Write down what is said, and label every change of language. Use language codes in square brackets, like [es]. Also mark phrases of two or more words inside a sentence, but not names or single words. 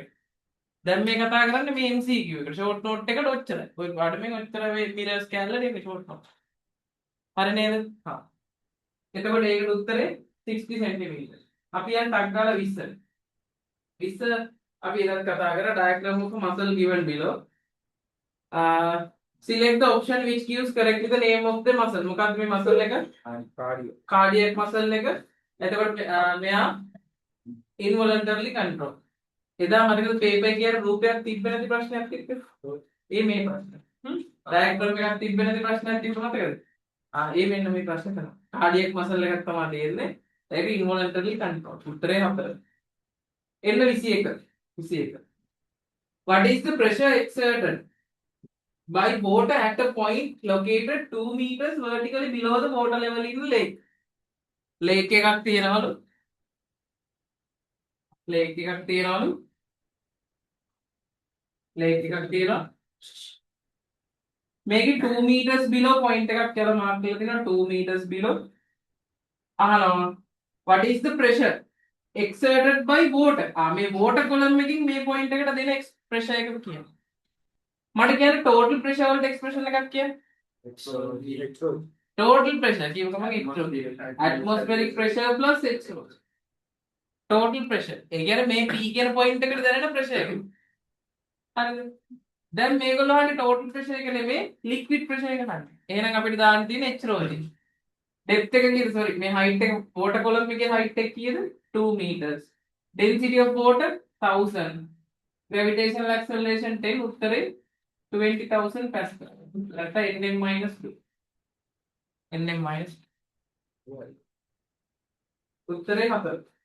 [si] දැන් මේ කතා කරන්නේ මේ MCQ එකට. [en] short note [si] එකට ඔච්චරයි. ඔය පාඩමෙන් ඔච්චර මේ mirrors කැල්ලට ඒක [en] short note. [si] හරි නේද? හා. එතකොට ඒකට උත්තරේ 60 cm. අපි යන් ටක් ගාලා 20. [en] 20 [si] අපි එදත් කතා කරා [en] diagram of muscle given below. Select the option which gives correctly the name of the muscle. [si] මොකක්ද මේ muscle එක? [en] cardiac muscle [si] එක. එතකොට මෙයා [en] involuntarily control. [si] එදා මතකද paper එකේ අර රූපයක් තිබ්බ නැති ප්‍රශ්නයක් තිබ්බේ? මේ ප්‍රශ්න. diagram එකක් තිබ්බ නැති ප්‍රශ්නයක් තිබ්බ මතකද? ඒ මෙන්න මේ ප්‍රශ්න කරනවා. [en] cardiac muscle [si] එකක් තමයි දෙන්නේ. ඒක [en] involuntarily control. [si] උත්තරේ 4. එන්න 21. 21. [en] What is the pressure exerted by water at a point located 2 meters vertically below the water level in the lake? [si] lake එකක් තියෙනවලු. lake එකක් තියෙනවලු. lake එකක් තියෙනවා. මේකේ [en] 2 meters below point [si] එකක් කියලා මාර්ක් කරලා තියෙනවා [en] 2 meters below. [si] අහනවා [en] what is the pressure exerted by water? [si] මේ [en] water column [si] එකකින් මේ point එකට දෙන pressure එක කියනවා. මට කියන්නේ [en] total pressure [si] වලට expression එකක් කියන්න. [en] total pressure [si] කියව ගමන් [en] atmospheric pressure plus exhaust. total pressure. [si] ඒ කියන්නේ මේ P කියන point එකට දැනෙන pressure එක. හරිද? දැන් මේගොල්ලෝ හන්නේ [en] total pressure [si] එක නෙමෙයි [en] liquid pressure [si] එක ගන්න. එහෙනම් අපිට දාන්න තියෙන්නේ [en] H rho [si] වලින්. depth එක කීයද? sorry මේ height එක [en] water column [si] එකේ height එක කීයද? [en] 2 meters. density of water 1000. gravitational acceleration 10. උත්තරේ 20,000 pascal. Let nm minus 2. nm minus 2. [si] උත්තරේ 4.